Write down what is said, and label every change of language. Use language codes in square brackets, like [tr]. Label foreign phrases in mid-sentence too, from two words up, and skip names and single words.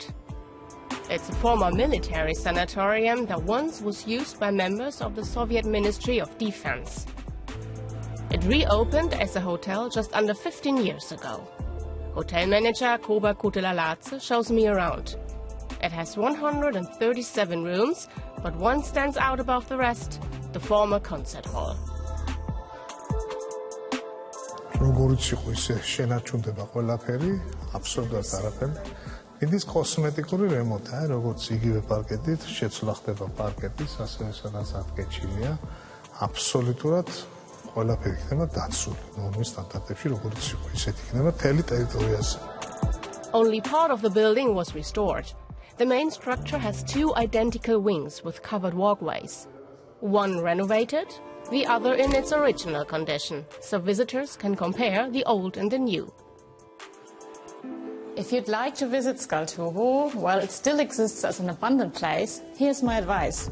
[en] It's a former military sanatorium that once was used by members of the Soviet Ministry of Defense. It reopened as a hotel just under 15 years ago. Hotel manager Koba Kutelaladze shows me around. It has 137 rooms, but one stands out above the rest, the former concert hall. [ka] როგორც იყო ისე შენარჩუნდება ყველაფერი, აბსოლუტურად არაფერი. Მიდის კოსმეტიკური რემონტი, როგორც იგივე პარკეტით, შეცვლა ხდება პარკეტის, ასევე სადაც ატკეჩილია. აბსოლუტურად ყველაფერი იქნება დაცული. ნორმის სტანდარტებში როგორც იყო, ისეთ იქნება მთელი ტერიტორიაზე. [en] Only part of the building was restored. The main structure has two identical wings with covered walkways. One renovated, the other in its original condition, so visitors can compare the old and the new. If you'd like to visit Tskaltubo, while it still exists as an abandoned place, here's my advice.